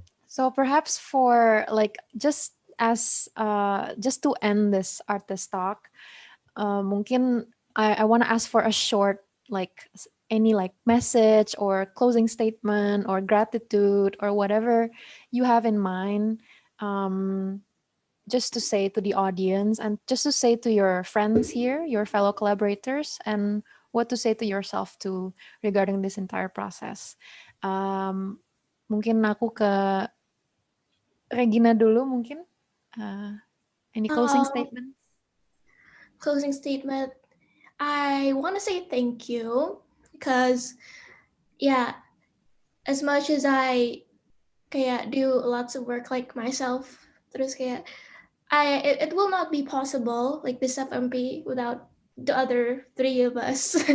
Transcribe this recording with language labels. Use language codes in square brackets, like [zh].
[en] So perhaps for like just to end this artist talk, mungkin I want to ask for a short like any like message or closing statement or gratitude or whatever you have in mind, just to say to the audience and just to say to your friends here, your fellow collaborators, and what to say to yourself too regarding this entire process. [id] Mungkin aku ke Regina dulu mungkin. [en] Any closing statements? Closing statement. I want to say thank you because, yeah, as much as I kayak do lots of work like myself, [id] terus kayak [en] it will not be possible like this FMP without the other 3 of us.